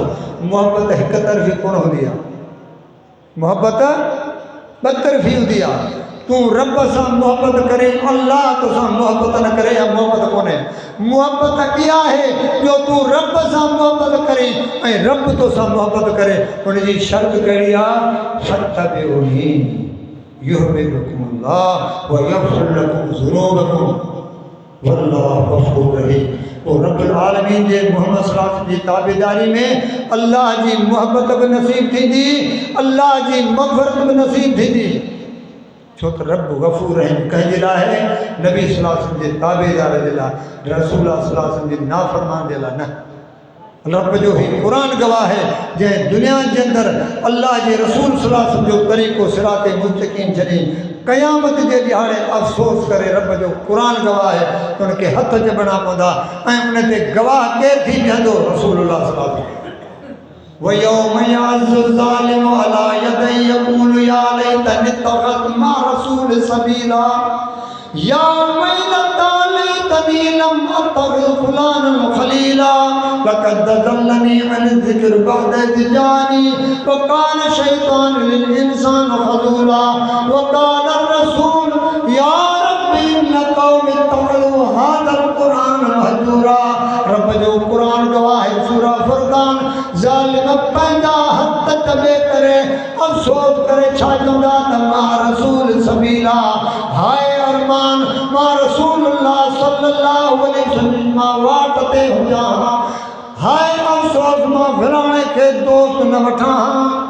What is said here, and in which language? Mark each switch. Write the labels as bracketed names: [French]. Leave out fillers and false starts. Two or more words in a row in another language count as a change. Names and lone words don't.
[Sindhi] मोहबत हिकु तरफ़ी कोन हूंदी आहे, मोहबत ॿ तरफ़ी हूंदी आहे। तूं रब सां मोहबत करे, अल्लाह तोसां मोहबत न करे, या मोहबत कोन्हे। मोहबत इहा आहे जो तूं रब सां मोहबत करे ऐं रब तोसां मोहबत करे। उनजी शर्त कहिड़ी आहे, [Arabic] فاتبعوني يحببكم الله ويغفر لكم ذنوبكم والله غفور رحيم. [Sindhi] पोइ रब्बुल आलमीन जे मोहम्मद [Arabic] صلى الله عليه وسلم [Sindhi] जी ताबेदारी में अल्लाह जी मोहबत बि नसीब थींदी, अल्लाह जी मग़फ़िरत बि नसीब थींदी। छो त रब गफ़ूर रहीम कंहिंजे लाइ आहे, नबी [Arabic] صلى الله عليه وسلم [Sindhi] जे ताबेदार जे लाइ, रसूल [Arabic] صلى الله عليه وسلم [Sindhi] जे नाफ़रमान जे लाइ न। रब जो ही क़ुरान गवाह है, जंहिं दुनिया जे अंदरि अल्लाह जे रसूल [Arabic] صلى الله عليه وسلم [Sindhi] जो तरीक़ो सिराते मुस्तक़ीम छॾी क़यामत जे ॾियारे अफ़सोस करे रब जो क़ुरान गवाह है, उनखे हथ जबणा पवंदा ऐं उन ते गवाह केरु थी बीहंदो, रसूलुल्लाह [Arabic] صلى الله عليه وسلم. ويوم يعض الظالم على يديه يقول يا ليتني اتخذت مع الرسول سبيلا يا ويلتى ليتني لم أتخذ فلانا خليلا لقد أضلني عن الذكر بعد إذ جاءني وكان الشيطان للإنسان خذولا وقال الرسول يا رب إن قومي اتخذوا هذا القرآن مهجورا. [Sindhi] रब जो क़ुरान गवाह है, सूरा फुरक़ान। ज़ालिम पंहिंजा हथ दॿे करे अफ़सोस करे छा चवंदा त मां रसूल सबीला, हाय अरमान मां रसूलुल्लाह [Arabic] صلى الله عليه وسلم [Sindhi] मां वाट ते हुजां, हाय अफ़सोस मां विराणे खे दोस्त न वठां।